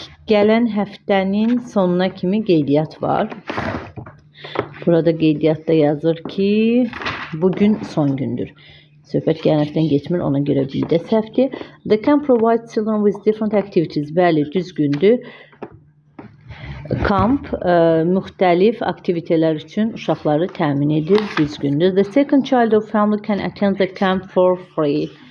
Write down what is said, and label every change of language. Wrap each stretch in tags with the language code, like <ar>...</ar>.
<az>Gələn həftənin sonuna kimi qeydiyyat var. Burada qeydiyyatda yazır ki, bugün son gündür. Söhbət gələn həftədən geçmir, ona görə bir də səhvdir.</az> <en>The camp provides children with different activities.</en> <az>Bəli, düzgündür. Kamp müxtəlif aktivitelər üçün uşaqları təmin edir, düzgündür.</az> <en>The second child of family can attend the camp for free.</en>